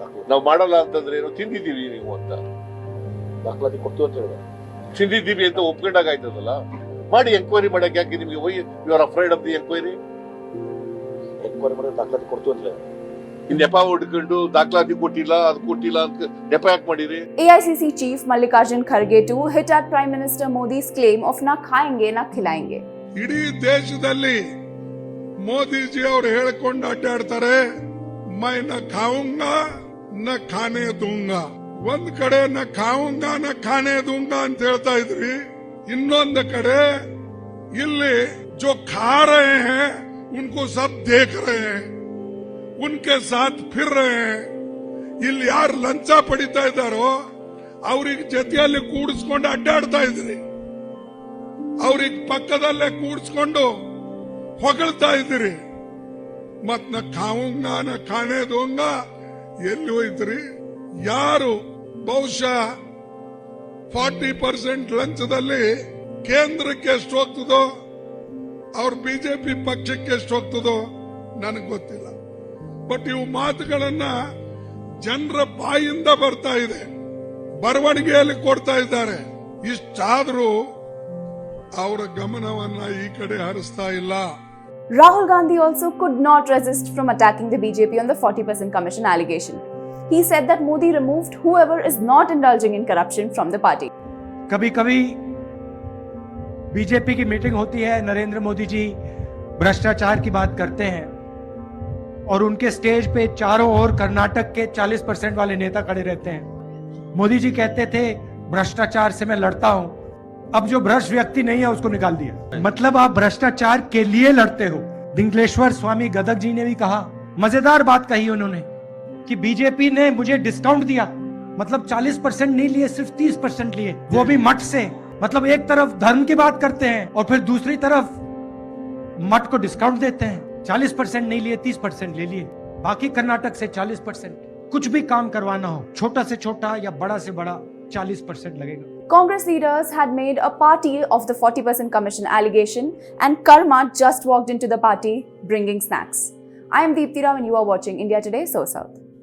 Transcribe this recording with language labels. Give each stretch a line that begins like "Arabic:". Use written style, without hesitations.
Kannada: ನಾವು ಮಾಡಲ್ಲ ಅಂತಂದ್ರೆ ಏನು? ತಿಂದಿದ್ದೀವಿ ನೀವು ಅಂತ ದಾಖಲಾತಿ ಕೊಡ್ತು ಅಂತ ಹೇಳಿದ್ರೆ ತಿಂದಿದ್ದೀವಿ ಅಂತ ಒಪ್ಕೊಂಡಾಗ ಆಯ್ತದಲ್ಲ. ಮಾಡಿ ಎಂಕ್ವೈರಿ ಮಾಡಕ್ ಯಾಕೆ ನಿಮ್ಗೆ
English: You are afraid of the enquiry?
Kannada: Enquiry ಮಾಡಿದ್ರೆ ದಾಖಲಾತಿ ಕೊಡ್ತು ಅಂತ ಹೇಳಿ ನೆಪ ಹುಡ್ಕೊಂಡು ದಾಖಲಾತಿ ಕೊಟ್ಟಿಲ್ಲ, ಅದು ಕೊಟ್ಟಿಲ್ಲ ಅಂತ ನೆಪ ಯಾಕೆ ಮಾಡಿರಿ?
English: AICC Chief Mallikarjun Kharge too hit at Prime Minister Modi's claim of
Hindi: na khayenge na khilayenge.
Kannada: ಇಡೀ ದೇಶದಲ್ಲಿ ಮೋದಿಜಿ ಅವರು ಹೇಳಿಕೊಂಡು ಅಡ್ಡಾಡ್ತಾರೆ,
Hindi: ಮೈ ನ ಖಾऊंगा ನ ಖಾನೆ ದೂಂಗಾ.
Kannada: ಒಂದ್ ಕಡೆ
Hindi: ನ ಖಾऊंगा ನ ಖಾನೆ ದೂಂಗಾ
Kannada: ಅಂತ ಹೇಳ್ತಾ ಇದ್ರಿ, ಇನ್ನೊಂದು ಕಡೆ
Hindi: इल्ली जो खा रहे हैं उनको सब देख रहे हैं, उनके साथ फिर रहे हैं.
Kannada: ಇಲ್ಲಿ ಯಾರು ಲಂಚ ಪಡಿತಾ ಇದ್ದಾರೋ ಅವ್ರಿಗೆ ಜೊತೆಯಲ್ಲಿ ಕೂಡಿಸ್ಕೊಂಡು ಅಡ್ಡಾಡ್ತಾ ಇದ್ರಿ, ಅವ್ರಿಗೆ ಪಕ್ಕದಲ್ಲೇ ಕೂಡಿಸ್ಕೊಂಡು ಹೊಗಳ್ತಾ ಇದ್ರಿ. ಮತ್
Hindi: ನ ಖಾವುಂಗ ನ ಖಾನೆ ದೋಂಗ
Kannada: ಎಲ್ಲಿ ಹೋಯ್ತ್ರಿ? ಯಾರು ಬಹುಶಃ 40% ಲಂಚದಲ್ಲಿ ಕೇಂದ್ರಕ್ಕೆ ಎಷ್ಟು ಹೋಗ್ತದೋ ಅವ್ರ ಬಿಜೆಪಿ ಪಕ್ಷಕ್ಕೆ ಎಷ್ಟು ಹೋಗ್ತದೋ ನನಗೆ ಗೊತ್ತಿಲ್ಲ. ಬಟ್ ಇವು ಮಾತುಗಳನ್ನ ಜನರ ಬಾಯಿಂದ ಬರ್ತಾ ಇದೆ, ಬರವಣಿಗೆಯಲ್ಲಿ ಕೊಡ್ತಾ ಇದ್ದಾರೆ. ಇಷ್ಟಾದ್ರೂ ಅವರ ಗಮನವನ್ನ ಈ ಕಡೆ ಹರಿಸ್ತಾ ಇಲ್ಲ.
English: Rahul Gandhi also could not resist from attacking the BJP on the 40% commission allegation. He said that Modi removed whoever is not indulging in corruption from the party.
Hindi: कभी कभी बीजेपी की मीटिंग होती है, नरेंद्र मोदी जी भ्रष्टाचार की बात करते हैं और उनके स्टेज पे चारों ओर कर्नाटक के 40% वाले नेता खड़े रहते हैं. मोदी जी कहते थे भ्रष्टाचार से मैं लड़ता हूं, अब जो भ्रष्ट व्यक्ति नहीं है उसको निकाल दिया. मतलब आप भ्रष्टाचार के लिए लड़ते हो. दिंगलेश्वर स्वामी गदग जी ने भी कहा, मजेदार बात कही उन्होंने कि बीजेपी ने मुझे डिस्काउंट दिया, मतलब 40% नहीं लिए, सिर्फ 30% लिए, वो भी मठ से. मतलब एक तरफ धर्म की बात करते हैं और फिर दूसरी तरफ मठ को डिस्काउंट देते हैं. 40% नहीं लिए, 30% ले लिए. बाकी कर्नाटक से 40%. कुछ भी काम करवाना हो, छोटा से छोटा या बड़ा से बड़ा, 40% लगेगा.
English: Congress leaders had made a party of the 40% commission allegation, and Karma just walked into the party bringing snacks. I am Deepthi Rao and you are watching India Today, So South.